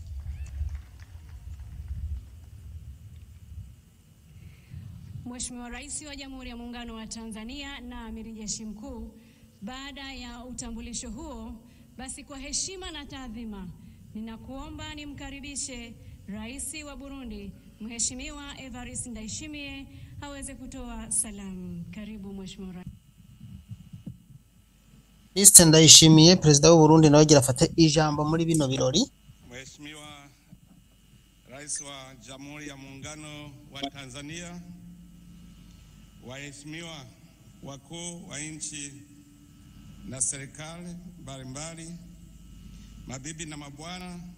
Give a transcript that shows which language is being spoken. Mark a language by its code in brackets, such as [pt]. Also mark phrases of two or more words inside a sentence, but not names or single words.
[sw] Mheshimiwa Rais wa Jamhuri ya Muungano wa Tanzania na Amiri Jeshi Mkuu, baada ya utambulisho huo, basi kwa heshima na taadhima ninakuomba nimkaribishe Rais wa Burundi Mheshimiwa Evariste Ndayishimiye aweze kutoa salamu. Karibu Mheshimiwa Rais. [rn] Evariste Ndayishimiye, Perezida w'u Burundi, nawe gira afate ijambo muri bino birori. [sw] Mheshimiwa Rais wa Jamhuri ya Muungano wa Tanzania, waheshimiwa wakuu wa nchi na serikali mbalimbali, mabibi na mabwana,